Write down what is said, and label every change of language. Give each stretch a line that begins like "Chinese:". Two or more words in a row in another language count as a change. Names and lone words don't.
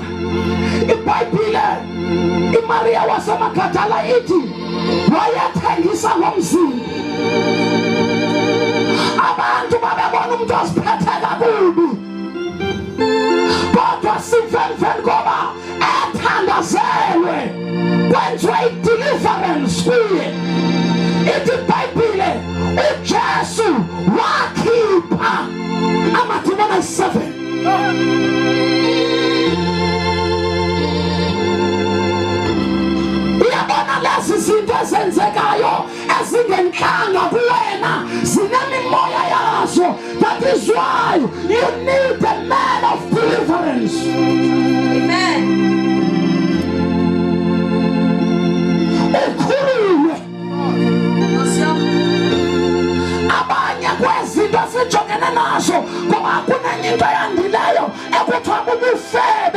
Zulu: iBhayibhile iMaria waseMakhathala ithi wayathengisa ngomzimba. Abantu babebona umuntu osiphethe kakubi, kodwa sivele ngoba ethandazelwe kwenziwe i-deliverance kuye. Ithi iBhayibhile uJesu wakhipha amadimoni ayi-7. Uyabona lezi zinto ezenzekayo ezingenhlanga kuwena zinemimoya yazo.
English: That is why you need a man of deliverance. Amen.
Zulu: Ukhululwe.
Xhosa: Abanye kwezinto sijongene nazo ngoba kunenye into eyandileyo ekuthiwa bubufebe.